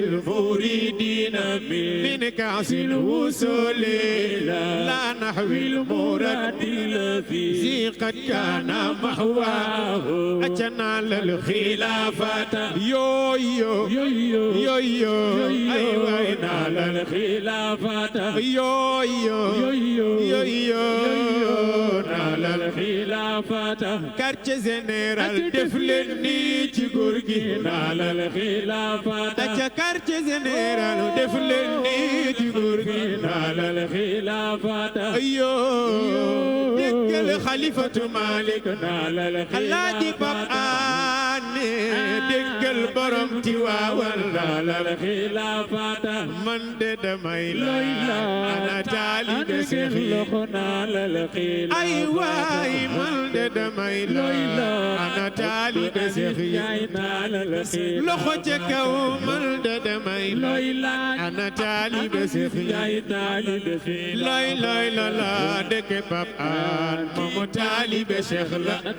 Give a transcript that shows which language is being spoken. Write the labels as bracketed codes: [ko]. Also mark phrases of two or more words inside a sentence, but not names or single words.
[ar] المريدين من كأس الوصول لا نحوي المراد الذي قد كان محواه أتى نال الخلافة يو يو يو يو أيوة نال الخلافة يو يو يو يو نال الخلافة [fr] quartier général [wo] def leen nii ci góor gi [ar] nal الخلافة أتى [fr] quartier général [wo] def leen nii ci góor gi [ar] nal الخلافة أيو [wo] déggal xalifatu Malik nal Alaaji Pap Aane déggal borom Tiwaawan [ar] nal الخلافة [wo] man de damay la ana taalibe Seex yi ay waay man de damay la ana taalibe Seex yi loxo ca kaw man de damay la ana taalibe Seex yi lay la dëkk Pap Aan moomu taalibe Seex la